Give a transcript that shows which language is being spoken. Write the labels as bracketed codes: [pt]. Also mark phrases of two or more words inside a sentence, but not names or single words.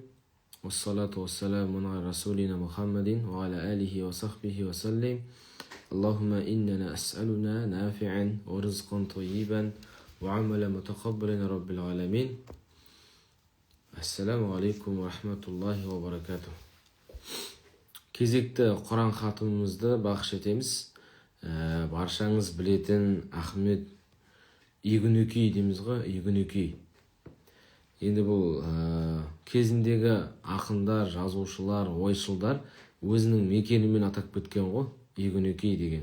[ar] والصلاة والسلام على رسولنا محمد وعلى آله وصحبه وسلم. اللهم إنا نسألك علما نافعا ورزقا طيبا وعملا متقبلا رب العالمين. السلام عليكم ورحمة الله وبركاته. [kk] Кезекті Құран хатымымызды бағыш етеміз. Баршаңыз білетін Ахмет Игінөкей дейміз ғой, Игінөкей. Енді бұл кезіндегі ақындар, жазушылар, ойшылдар өзінің мекенімен атап кеткен ғой, Игінөкей деген.